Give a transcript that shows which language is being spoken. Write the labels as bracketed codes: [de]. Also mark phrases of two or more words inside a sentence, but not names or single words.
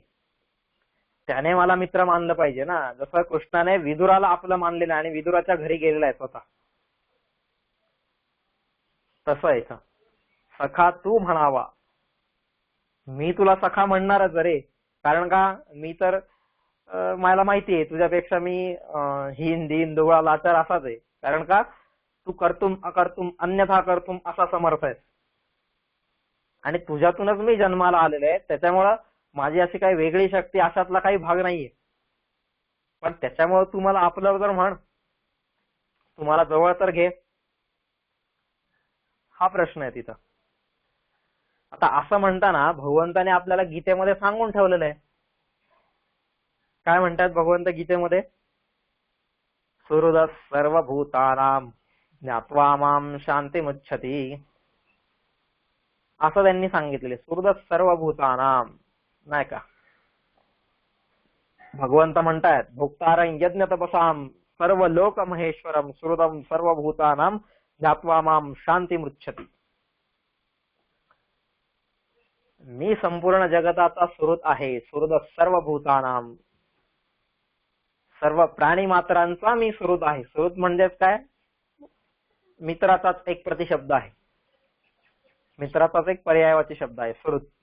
[mr] त्याने मला मित्र मानलं पाहिजे ना. जसं कृष्णाने विदुराला आपलं मानलेलं आणि विदुराच्या घरी गेलेला आहे स्वतः, तसं आहे का. सखा तू म्हणावा, मी तुला सखा म्हणणारच रे. कारण का, मी तर मला माहिती आहे तुझ्यापेक्षा मी हीन दीन दुबळा लाचार असाच आहे. कारण का, तू [sa] कर्तुम अकर्तुम अन्यथा कर्तुम [mr] असा समर्थ आहे आणि तुझ्यातूनच मी जन्माला आलेलो आहे. त्याच्यामुळं माझी अशी काही वेगळी शक्ती अशातला काही भाग नाहीये. पण त्याच्यामुळे तू मला आपलं तर म्हण, तुम्हाला जवळ तर घे, हा प्रश्न आहे तिथं. आता असं म्हणताना भगवंताने आपल्याला गीतेमध्ये सांगून ठेवलेलं आहे. काय म्हणतात भगवंत गीतेमध्ये, [sa] सुहृद सर्वभूतानां ज्ञात्वा मां शांतिमुच्छती, [mr] असं त्यांनी सांगितलेले. [sa] सुहृद सर्वभूतानां, [mr] नाही का. भगवंत म्हणतायत [sa] भोक्तारं यज्ञ तपसां सर्व लोक महेश्वरम सुहृदं सर्वभूतानां ज्ञात्वा मां शांतिमुच्छती. [mr] मी संपूर्ण जगताचा सुहृद आहे. [sa] सुहृद सर्वभूतानां, [mr] सर्व प्राणी मात्रांचा मी सुहृद आहे. सुहृद म्हणजेच काय, मित्राचाच एक प्रतिशब्द आहे, मित्राचाच एक पर्यायवाची शब्द आहे सुहृद.